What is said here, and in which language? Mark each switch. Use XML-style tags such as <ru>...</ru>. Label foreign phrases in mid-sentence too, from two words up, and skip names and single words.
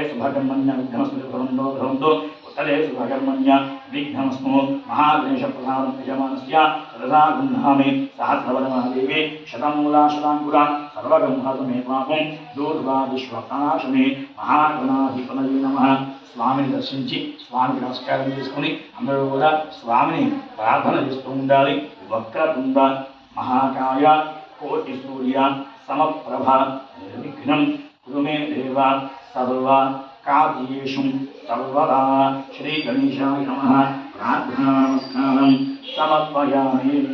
<sa>शुभकर्मण्य विघ्नस्मृतिभवन्तो भवन्तु तदे शुभकर्मण्य विघ्नमस्तु महागणेशप्रसादं यजमानस्य सदसा गृह्णामि सहस्रवदनमहादेवी शतमूला शताङ्कुरा सर्वगंहतमे पापं दूर्वा विश्वनाशने महागणाधिपतये नमः</sa> <te>స్వామిని దర్శించి స్వామికి నమస్కారం చేసుకుని అందరూ కూడా స్వామిని ప్రార్థన చేస్తూ ఉండాలి.</te> <sa>వక్రతుండ మహాకాయ కోటి సూర్య సమప్రభ నిర్విఘ్నం కురు మే దేవ సర్వ కార్యేషు సర్వదా శ్రీ గణేశాయ నమః ప్రార్థనా నమస్కారం సమర్పయామి.</sa>